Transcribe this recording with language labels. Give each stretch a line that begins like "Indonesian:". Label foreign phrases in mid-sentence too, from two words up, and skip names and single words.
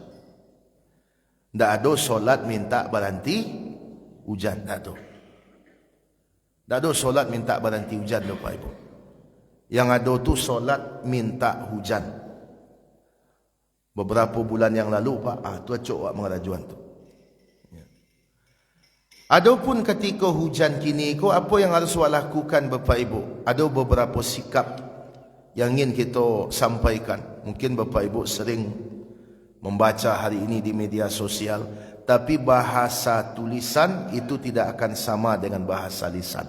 Indonesian: Tidak ada solat minta berhenti hujan. Tidak ada. Tidak ada solat minta berhenti hujan Bapak Ibu. Yang ada itu solat minta hujan. Beberapa bulan yang lalu Pak,
Minangkabau: tu acok wak mengarajuan tu.
Indonesian: Adapun ketika hujan
Minangkabau: kini ko,
Indonesian: apa yang harus awak lakukan Bapak Ibu? Ada beberapa sikap yang ingin kita sampaikan. Mungkin Bapak Ibu sering membaca hari ini di media sosial, tapi bahasa tulisan itu tidak akan sama dengan bahasa lisan.